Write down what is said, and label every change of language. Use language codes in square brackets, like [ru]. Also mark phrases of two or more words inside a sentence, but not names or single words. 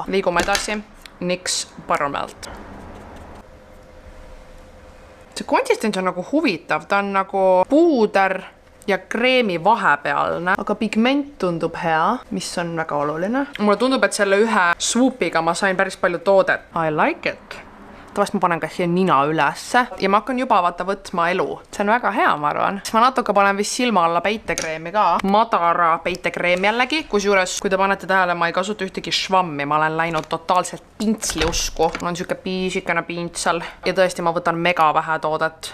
[et] Liigume edasi. NYX Buttermelt. See konsistents on nagu huvitav, ta on nagu puuder ja kreemi vahepealne, aga pigment tundub hea, mis on väga oluline. Mulle tundub, et selle ühe swoopiga ma sain päris palju toodet. [en] I like it. [et] Tavast ma panen ka siia nina ülesse ja ma hakkan juba võtma elu. See on väga hea, ma arvan. Ma natuke panen vist silma alla peitekreemi ka. Madara peitekreem jällegi, kusjuures, kui te panete tähele, ma ei kasuta ühtegi švammi, ma olen läinud totaalselt pintsli usku. Mul on siuke piisikene pintsel ja tõesti ma võtan mega vähe toodet.